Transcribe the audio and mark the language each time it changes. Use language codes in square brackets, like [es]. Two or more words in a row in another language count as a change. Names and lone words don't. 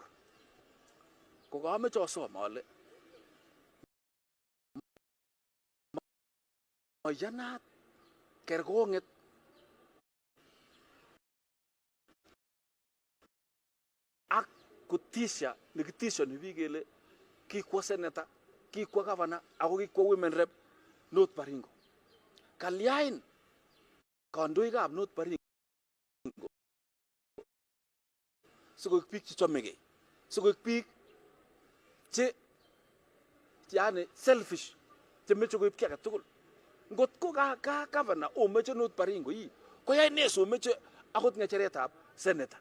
[kln] Ko kameche asom ale mayanat kerkong'et ak kutisha nekitishoni biik kele kikwo senator, kikwo governor, ako kikwo [en] women rep [kln] North Baringo. Kalyain kandoikab North Baringo sikoik biik chechomegei, sikoik biik che yani selfish, chemeche koib ki age tugul. Ngot ko ka governor omeche North Baringo ii, koyai ne someche akot ng'echeretab senator.